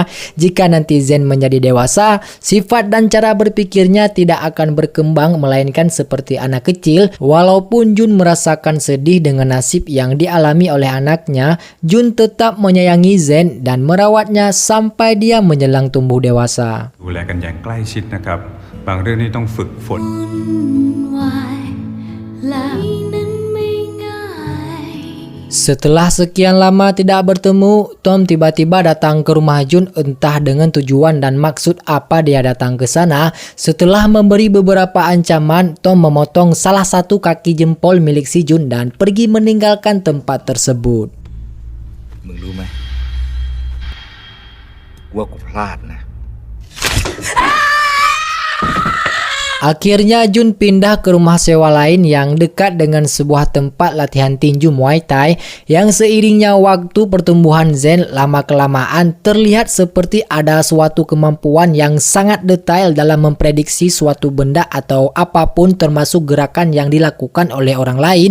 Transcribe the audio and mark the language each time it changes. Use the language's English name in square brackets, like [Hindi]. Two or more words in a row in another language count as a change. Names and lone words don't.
[Indonesian] Jika nanti Zen menjadi dewasa, sifat dan cara berpikirnya tidak akan berkembang melainkan seperti anak kecil. Walaupun Jun merasakan sedih dengan nasib yang dialami oleh anaknya, Jun tetap menyayangi Zen dan merawatnya sampai dia menjelang tumbuh dewasa. [Thai] ดูแลกันอย่างใกล้ชิดนะครับบางเรื่องนี่ต้องฝึกฝน [Indonesian] Setelah sekian lama tidak bertemu, Tom tiba-tiba datang ke rumah Jun, entah dengan tujuan dan maksud apa dia datang ke sana. Setelah memberi beberapa ancaman, Tom memotong salah satu kaki jempol milik si Jun dan pergi meninggalkan tempat tersebut. [Thai] มึงรู้ไหมว่ากูพลาดนะ [Indonesian] Akhirnya Jun pindah ke rumah sewa lain yang dekat dengan sebuah tempat latihan tinju Muay Thai, yang seiringnya waktu pertumbuhan Zen lama-kelamaan terlihat seperti ada suatu kemampuan yang sangat detail dalam memprediksi suatu benda atau apapun termasuk gerakan yang dilakukan oleh orang lain.